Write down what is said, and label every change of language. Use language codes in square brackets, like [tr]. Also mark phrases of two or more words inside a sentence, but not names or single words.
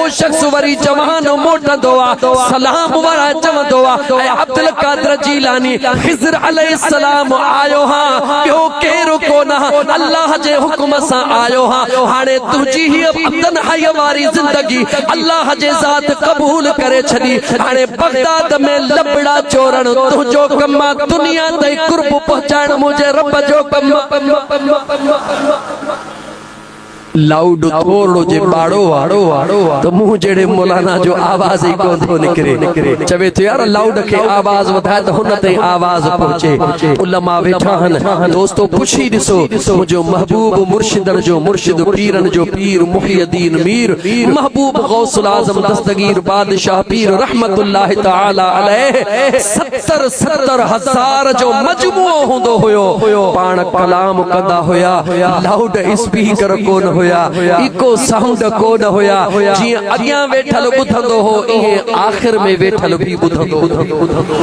[sd] शख्स वरी जवान मोटंदो आहे सलाम वारा चवंदो आहे ऐं अब्दुल क़ादिर जीलानी खिज़र अलैहिस्सलाम आयो हां ॿियो केरु कोन अल्लाह जे हुक्म सां आयो हां हाणे तुंहिंजी हीअ तन्हाई वारी ज़िंदगी अल्लाह जे ज़ात क़बूल करे छॾी हाणे बगदाद में लबड़ा चोरण तुंहिंजो कम आहे दुनिया ताईं कुर्ब पहुचाइण मुंहिंजे रब जो कम लाउड थोड़ो जे बाड़ो तो मुंह जेड़े मौलाना जो आवाज ही कोन थो निकरे चवे तो यार लाउड के आवाज वधाए तो हुन ते आवाज पहुचे उलमा वेठा हन दोस्तों पुछी ॾिसो मुंहिंजो महबूब मुर्शिदन जो मुर्शिद पीरन जो पीर मुहियुद्दीन मीर महबूब गौसुल आजम दस्तगीर बादशाह पीर [ar] رحمة الله تعالى عليه [sd] 70,000 जो मजमूओ हुंदो हुयो पाण कलाम कंदा हुया [en] loud speaker [sd] कोन हुया [en] echo sound [sd] कोन हुया जियां अॻियां वेठल ॿुधंदो हो इहे आख़िर में वेठल भी ॿुधंदो